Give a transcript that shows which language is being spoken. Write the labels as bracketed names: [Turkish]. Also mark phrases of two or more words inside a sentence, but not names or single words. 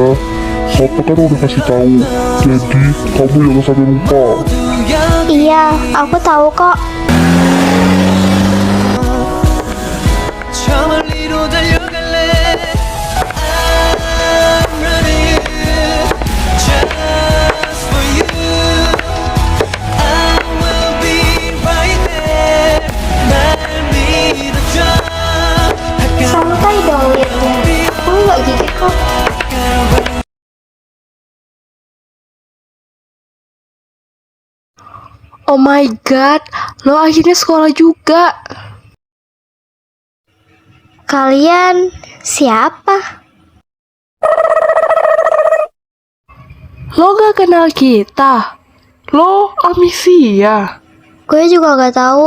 [Indonesian] Papa kan udah kasih tahu. Jadi kamu jangan sampai lupa. Iya, aku tahu kok. [Korean] 저 멀리로 달려갈래 [English] I'm running just for you I will be right there [Korean] 날 믿어줘 [Indonesian] Santai dong liatnya. Aku nggak gigit kok. [English] Oh my god, [Indonesian] lo akhirnya sekolah juga. Kalian siapa? Lo gak kenal kita. Lo amnesia. Gue juga gak tahu.